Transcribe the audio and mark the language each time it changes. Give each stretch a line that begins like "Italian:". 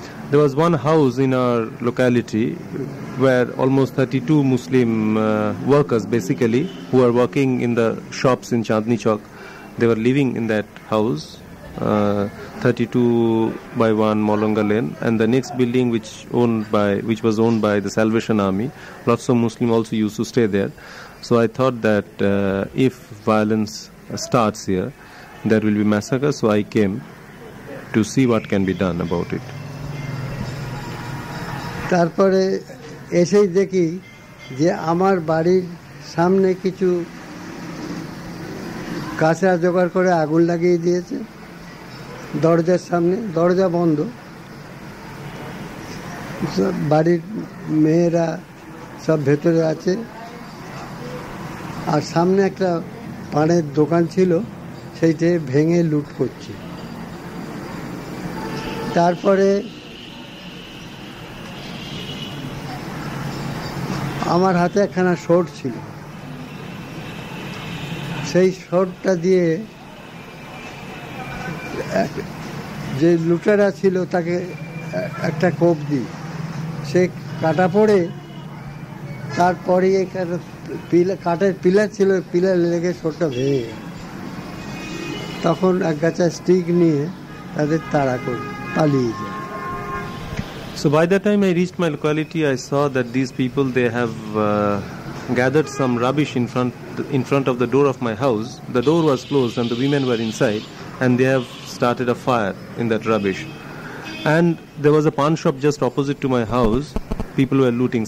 English: There was one house in our locality where almost 32 Muslim workers basically who are working in the shops in Chandni Chowk, they were living in that house, 32/1 Molonga Lane, and the next building which was owned by the Salvation Army, lots of Muslims also used to stay there. So I thought that if violence starts here, there will be massacre, so I came to see what can be done about it.
Bangla: তারপরে এসেই দেখি যে আমার বাড়ির সামনে কিছু কাঁচা জোগাড় করে আগুন লাগিয়ে দিয়েছে দরজার সামনে, দরজা বন্ধ। বাড়ির মেয়েরা সব ভেতরে আছে, আর সামনে একটা পানের দোকান ছিল, সেইটা ভেঙে লুট করছে। তারপরে আমার হাতে একখানা শর্ট ছিল, সেই শর্টটা দিয়ে যে লুটেরা ছিল তাকে একটা কোপ দিই, সে কাটা পড়ে। তারপরে কাঠের পিলার ছিল, পিলার লেগে শর্টটা ভেঙে গেল। তখন এক গাছা স্টিক নিয়ে তাদের তাড়া করে পালিয়ে যায়।
English: So by the time I reached my locality, I saw that these people, they have gathered some rubbish in front of the door of my house. The door was closed and the women were inside, and they have started a fire in that rubbish. And there was a pawn shop just opposite to my house. People were looting.